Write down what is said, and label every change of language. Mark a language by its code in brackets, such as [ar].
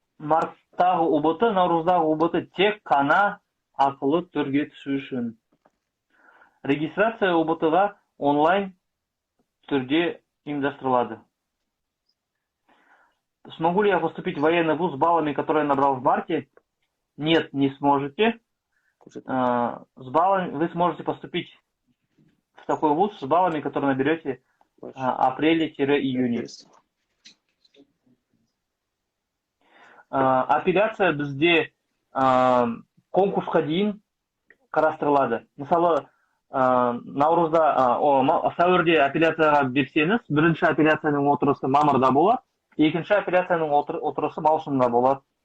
[kk] Марттағы ұбыт, наурыздағы ұбыт тек қана ақылы түрге түсу үшін. Регистрация ұбытыға онлайн түрде ұйымдастырылады. [ru] Смогу ли я поступить в военный вуз с баллами, которые я набрал в марте? Нет, не сможете. С баллами вы сможете поступить в такой вуз с баллами, которые наберете в апреле-июне. [kk] Апелляция бізде конкурсқа дейін қарастырылады. Мысалы, сәуірде апелляцияға берсеңіз, бірінші апелляцияның отырысы мамырда болады, екінші апелляцияның отырысы маусымда болады.